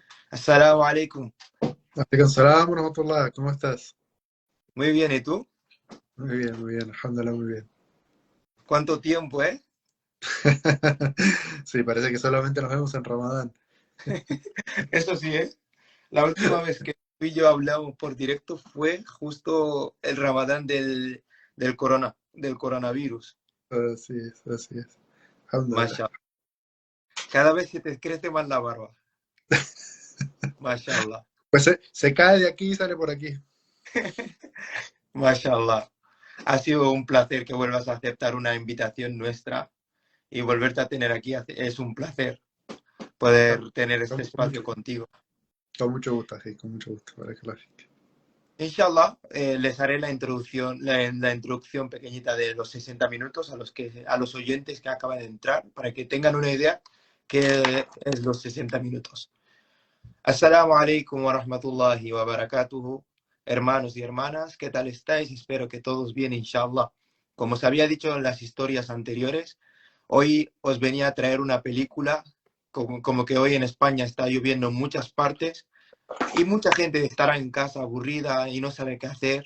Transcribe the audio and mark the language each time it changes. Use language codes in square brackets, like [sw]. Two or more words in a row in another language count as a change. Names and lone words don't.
[ar] السلام عليكم. عليكم السلام ورحمة الله, [es] ¿cómo estás? Muy bien, ¿y tú? Muy bien, alhamdulillah, muy bien. ¿Cuánto tiempo, eh? Sí, parece que solamente nos vemos en Ramadán. Eso sí, ¿eh? La última vez que tú y yo hablamos por directo fue justo el Ramadán del coronavirus. Así es. Alhamdulillah. Mashallah. Cada vez se te crece más la barba. Mashallah. Pues se cae de aquí y sale por aquí. Mashallah. Ha sido un placer que vuelvas a aceptar una invitación nuestra y volverte a tener aquí. Es un placer Con, poder tener este con mucho, espacio contigo. con mucho gusto, sí, con mucho gusto. Inshallah, les haré la introducción pequeñita de los 60 minutos a los oyentes que acaban de entrar, para que tengan una idea qué es los 60 minutos. [ar] السلام عليكم ورحمة الله وبركاته. [es] Hermanos y hermanas, ¿qué tal estáis? Espero que todos bien, inshallah. Como os había dicho en las historias anteriores, hoy os venía a traer una película, como que hoy en España está lloviendo en muchas partes, y mucha gente estará en casa aburrida y no sabe qué hacer.